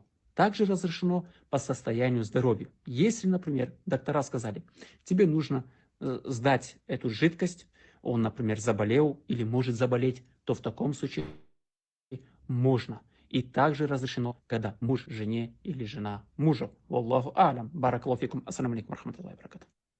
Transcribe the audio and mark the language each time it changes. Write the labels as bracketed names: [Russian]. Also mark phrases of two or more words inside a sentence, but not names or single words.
[Russian] Также разрешено по состоянию здоровья. Если, например, доктора сказали, тебе нужно сдать эту жидкость, он, например, заболел или может заболеть, то в таком случае можно. И также разрешено, когда муж жене или жена мужу. [Arabic] والله أعلم. بارك الله فيكم. السلام عليكم ورحمة الله وبركاته.